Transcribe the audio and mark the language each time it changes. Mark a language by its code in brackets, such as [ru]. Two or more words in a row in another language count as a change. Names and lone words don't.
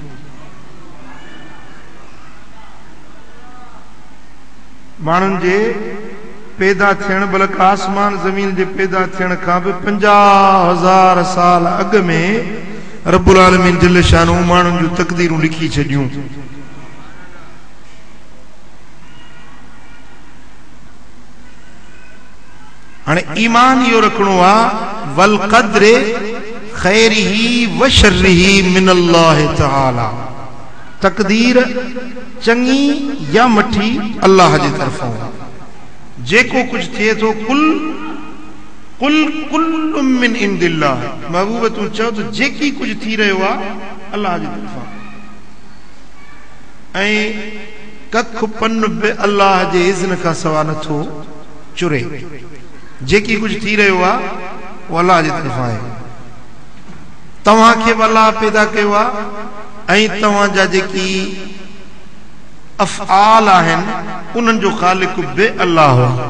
[sd] माण्हुनि जे पैदा थियण, बल्कि आसमान ज़मीन जे पैदा थियण खां बि 50,000 साल अॻ में [ar] رب العالمين جل شأنه [sd] माण्हुनि जूं तक़दीरूं लिखी छॾियूं। हाणे ईमान इहो रखणो आहे [ar] والقدر خيره وشره من الله تعالى, [sd] तक़दीर चङी या मठी अल्लाह जे तरफ़ां। जेको कुछ थिए थो [ar] قل كل من عند الله, [sd] महबूब तूं चओ त जेकी कुछ थी रहियो आहे अल्लाह जे तरफ़ां। ऐं कख पन बि अल्लाह जे इज़्न खां सवा नथो चुरे। जेकी कुछ थी रहियो आहे उहो अल्लाह जे तरफ़ां आहे। तव्हांखे बि अल्लाह पैदा कयो आहे ऐं तव्हांजा जेकी अफ़आल आहिनि उन्हनि जो ख़ालिक़ बि अल्लाह आहे।